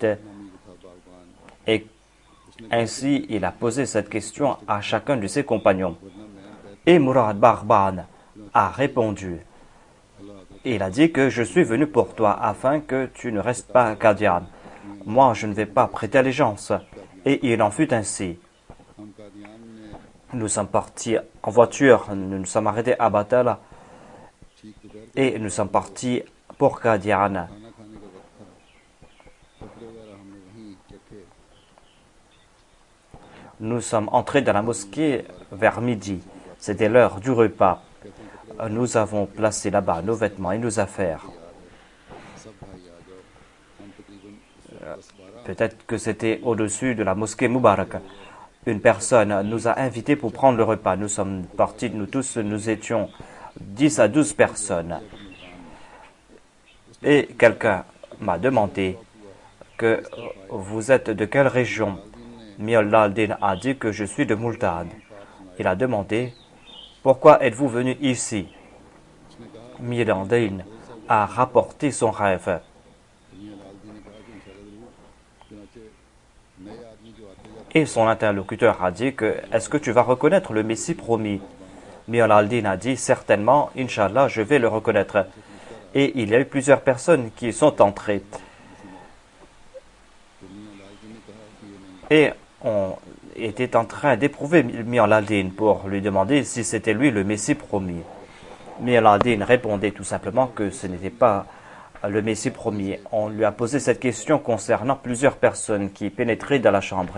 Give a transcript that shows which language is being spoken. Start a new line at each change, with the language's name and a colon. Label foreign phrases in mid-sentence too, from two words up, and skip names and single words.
French: Et ainsi, il a posé cette question à chacun de ses compagnons. Et Murad Bahban a répondu Et il a dit que je suis venu pour toi afin que tu ne restes pas à Qadian. Moi, je ne vais pas prêter allégeance. Et il en fut ainsi.
Urdu: ہم قادیان میں
French: Nous sommes partis en voiture, nous nous sommes arrêtés à Batala
Urdu: ٹھیک دوپہر
French: et nous sommes partis pour Qadian.
Urdu: کھانا کھانے کا وقت تھا کپڑے وغیرہ ہمنے وہیں رکھے
French: Nous sommes entrés dans la mosquée vers midi. C'était l'heure du repas. Nous avons placé là-bas nos vêtements et nos affaires.
Urdu: سب بھائی آ جاؤ ہم تقریباً اس وقت 10-12
French: Peut-être que c'était au-dessus de la mosquée Moubarak. Une personne nous a invités pour prendre le repas. Nous sommes partis, nous tous, nous étions 10 à 12 personnes. Et quelqu'un m'a demandé que vous êtes de quelle région. Miallah al-Din a dit que je suis de Multad. Il a demandé pourquoi êtes-vous venu ici. Miallah al-Din a rapporté son rêve.
Urdu: میاں لال جی نے کہا کہ انشاءاللہ ضرور چنانچہ نئے آدمی جو آتے جاتے
French: Et son interlocuteur a dit que est-ce que tu vas reconnaître le Messie promis. Miallah al-Din a dit certainement, Inch'Allah, je vais le reconnaître. Et il y a eu plusieurs personnes qui sont entrées.
Urdu: تو میاں لال جی نے کہا کہ یہ نہیں
French: Et on était en train d'éprouver Miallah al-Din pour lui demander si c'était lui le Messie promis. Miallah al-Din répondait tout simplement que ce n'était pas le Messie promis. On lui a posé cette question concernant plusieurs personnes qui pénétraient dans la chambre.